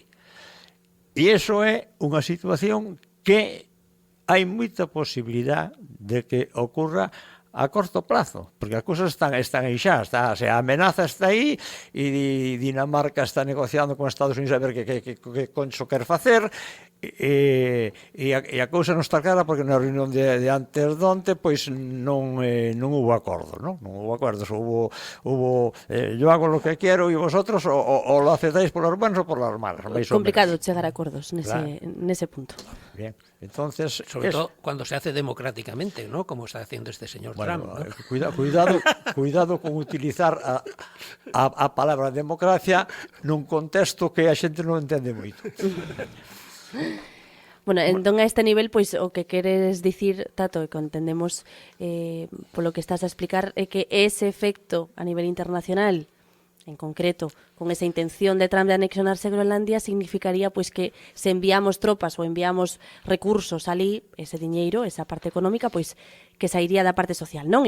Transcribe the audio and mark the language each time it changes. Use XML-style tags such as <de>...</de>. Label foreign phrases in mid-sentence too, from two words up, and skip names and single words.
<gl>E iso é unha situación que hai moita posibilidad de que ocurra a</gl> <es>corto plazo,</es> <gl>porque as cousas están aí xa, a amenaza está aí e Dinamarca está negociando con Estados Unidos a ver que concho quer facer e a cousa non está clara porque na reunión de antes donte pois non hubo acordo, non hubo acordos, hubo</gl> <es>yo hago lo que quiero</es> <gl>e</gl> <es>vosotros o lo aceptáis por las buenas</es> <gl>ou</gl> <es>por las malas.</es> <gl>Complicado chegar a acordos nese punto.</gl> <es>Bien. Entonces, sobre todo cuando se hace democráticamente, ¿no? Como está haciendo este señor Trump, ¿no?</es> <gl>Cuidado con utilizar a palabra democracia nun contexto que a xente non entende moito. Bueno, entón a este nivel, pois o que queres dicir, Tato, e que entendemos polo que estás a explicar, é que ese efecto a nivel internacional, en concreto, con esa intención de Trump de anexionarse a Groenlandia, significaría pois que se enviamos tropas ou enviamos recursos ali, ese diñeiro, esa parte económica, pois que sairía da parte social, non?</gl>